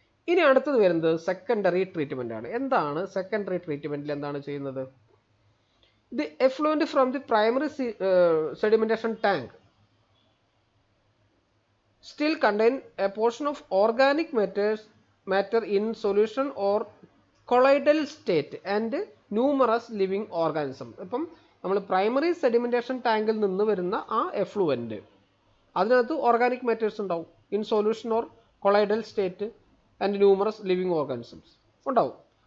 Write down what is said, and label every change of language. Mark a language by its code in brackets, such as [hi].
[ml] ഇനി അടുത്തത് വരുന്നത് സെക്കൻഡറി ട്രീറ്റ്മെൻ്റ് ആണ്. എന്താണ് സെക്കൻഡറി ട്രീറ്റ്മെൻറ്റിൽ എന്താണ് ചെയ്യുന്നത്? [en] The effluent from the primary sedimentation tank still contain a portion of organic matter in solution or colloidal state and numerous living organisms. [ml] ഇപ്പം നമ്മൾ പ്രൈമറി സെഡിമെന്റേഷൻ ടാങ്കിൽ നിന്ന് വരുന്ന ആ എഫ്ലുവൻറ്റ്, അതിനകത്ത് ഓർഗാനിക് മാറ്റേഴ്സ് ഉണ്ടാവും. [en] In solution or colloidal state and numerous living organisms ഉണ്ടാവും.